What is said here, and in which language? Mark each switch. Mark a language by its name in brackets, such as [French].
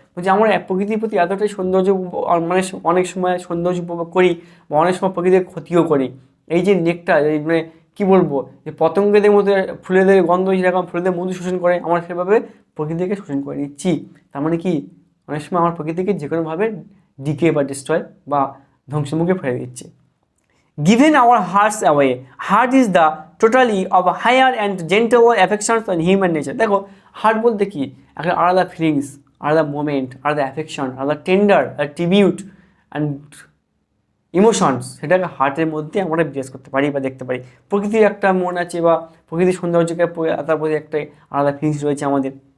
[Bangla] বলছে আমরা প্রকৃতির প্রতি এতটাই সৌন্দর্য, মানে অনেক সময় সৌন্দর্য উপভোগ করি বা অনেক সময় প্রকৃতির ক্ষতিও করি। এই যে নেকটার, মানে কী বলবো, যে পতঙ্গদের মধ্যে ফুলেদের গন্ধ যেরকম ফুলেদের মধু শোষণ করে, আমরা সেভাবে প্রকৃতিকে শোষণ করে নিচ্ছি। তার মানে কি, অনেক সময় আমার প্রকৃতিকে যে কোনোভাবে ডিকে বা ডিস্ট্রয় বা ধ্বংসমুখে ফেলে দিচ্ছে। [English] Given our hearts away, heart is the totally of a higher and gentler affections on human nature। [Bangla] দেখো হার্ট বলতে কি, একটা আলাদা ফিলিংস, আলাদা মোমেন্ট, আলাদা অ্যাফেকশন, আলাদা টেন্ডার, ট্রিবিউট অ্যান্ড ইমোশনস, সেটাকে হার্টের মধ্যে আমরা বিরাজ করতে পারি বা দেখতে পারি। প্রকৃতির একটা মন আছে বা প্রকৃতির সৌন্দর্যকে তার প্রতি একটা আলাদা ফিলিংস রয়েছে আমাদের।